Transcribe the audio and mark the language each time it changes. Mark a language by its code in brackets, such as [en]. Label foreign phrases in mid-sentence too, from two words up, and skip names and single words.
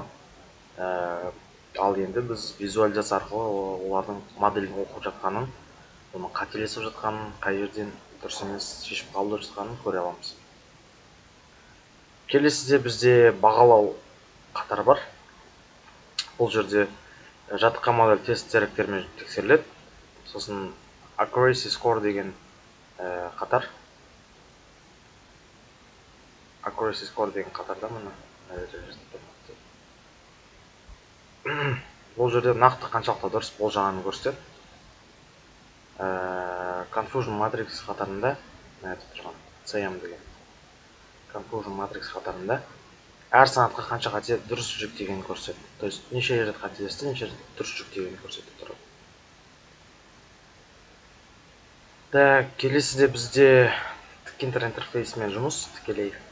[kk] Ал енді біз визуализация арқылы олардың моделін оқып жатқанын, оның қателесіп жатқанын, қай жерден дұрыс емес шешіп қабылдап жатқанын көре аламыз. Келесіде бізде бағалау қатары бар. Бұл жерде жаттыққан модель тест деректермен тексеріледі. Сосын [en] accuracy score [kk] деген қатар. [en] Accuracy score [kk] деген қатарда мұны. Бұл жерде нақты қаншалықты дұрыс болжағанын көрсетеді. [en] Confusion matrix [kk] қатарында, CM деген [en] Confusion matrix [kk] қатарында әр санатқа қанша қате дұрыс жүктегенін көрсетеді. [ru] То есть [kk] неше рет қателесті, неше рет дұрыс жүктегенін көрсетіп тұрады. Так, келесіде бізде тіккентер интерфейсімен жұмыс тікелей.